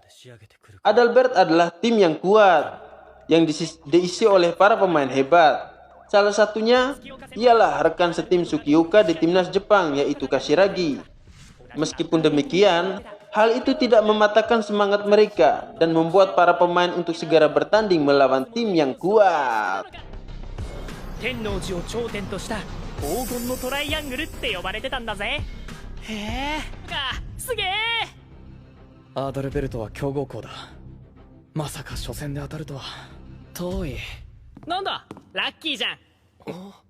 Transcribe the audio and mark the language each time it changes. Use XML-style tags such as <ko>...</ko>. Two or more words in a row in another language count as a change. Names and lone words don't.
<id>Adalbert adalah tim yang kuat, yang diisi oleh para pemain hebat. Salah satunya ialah rekan setim Sukioka di timnas Jepang, yaitu Kashiragi. Meskipun demikian, hal itu tidak mematahkan semangat mereka dan membuat para pemain untuk segera bertanding melawan tim yang kuat.</id> <ja>天王寺を頂点とした黄金のトライアングルって呼ばれてたんだぜ。へえ、すげえ。アドルベルトは強豪校だ。まさか初戦で当たるとは遠い。なんだ、ラッキーじゃん。</ja>